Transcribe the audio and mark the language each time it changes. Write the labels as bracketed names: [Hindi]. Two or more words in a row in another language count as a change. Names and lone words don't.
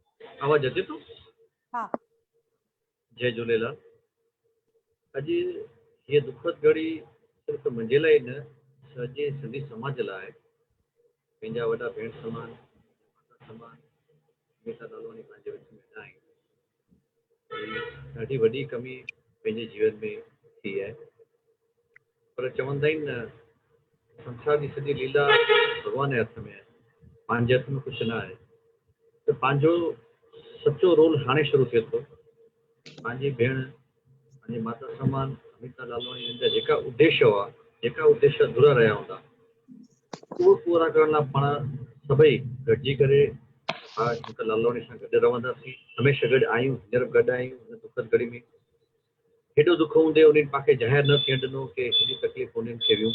[Sindhi] आवाज अचे थो? हा जय झूलेलाल। अॼु हीअ दुखद घड़ी सिर्फ़ु मुंहिंजे लाइ न सॼे सिंधी समाज लाइ आहे। पंहिंजा वॾा भेण समान माता समान अमिता लालवानी पंहिंजे विच में न आहिनि। ॾाढी वॾी कमी पंहिंजे जीवन में थी आहे, पर चवंदा आहिनि न संसार जी सॼी लीला भॻवान जे हथ में आहे, पंहिंजे हथ में कुझु न आहे। त पंहिंजो सचो रोल हाणे शुरू थिए थो। पंहिंजी भेण पंहिंजी माता समान अमिता लालवानी जा जेका उद्देश्य हुआ, जेका उद्देश्य अधूरा रहिया हूंदा, उहो पूरा करण लाइ पाण सभई गॾिजी करे हा शंकर लालवानी सां गॾु रहंदासीं, हमेशह गॾु आहियूं, हींअर बि गॾु आहियूं। हिन दुखद घड़ी में हेॾो दुख हूंदे उन्हनि पाण ज़ाहिर न थियणु ॾिनो की हेॾी तकलीफ़ उन्हनि खे हुयूं।